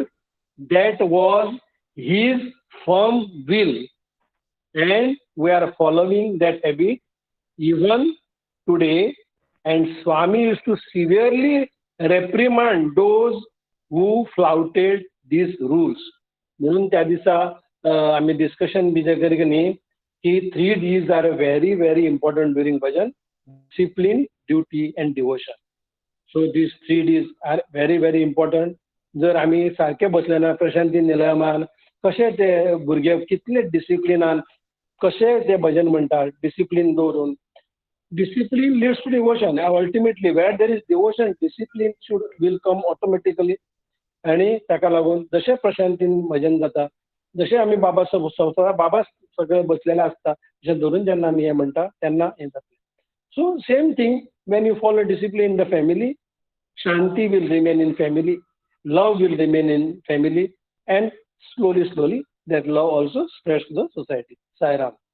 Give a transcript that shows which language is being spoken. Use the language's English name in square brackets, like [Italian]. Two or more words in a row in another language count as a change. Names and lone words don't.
[English] That was his firm will, and we are following that habit even today. And Swami used to severely reprimand those who flouted these rules. [Konkani] म्हणून त्या दिसा आम्ही डिस्कशन बी जे करी न्ही की [English] 3 Ds आर very very important during bhajan: discipline, duty and devotion. So these 3 Ds are very very important. [Konkani] जर आम्ही सारखे बसले ना, प्रशांती निलयमान कशें ते भुरगे कितले डिसिप्लिनान कशें ते भजन म्हणटा, डिसिप्लीन दवरून. [English] Discipline leads to devotion. Ultimately where there is devotion, discipline will come automatically. [Konkani] आनी ताका लागून जशें प्रशांतीन भजन जाता, जशें आमी बाबा बाबा सगळे बसलेले आसता, जशें धरून जेन्ना आमी हें म्हणटा तेन्ना हें जातलें. [English] So same thing when you follow discipline in the family, shanti will remain in family, love will remain in family, and slowly that love also spreads to the society. Sai Ram.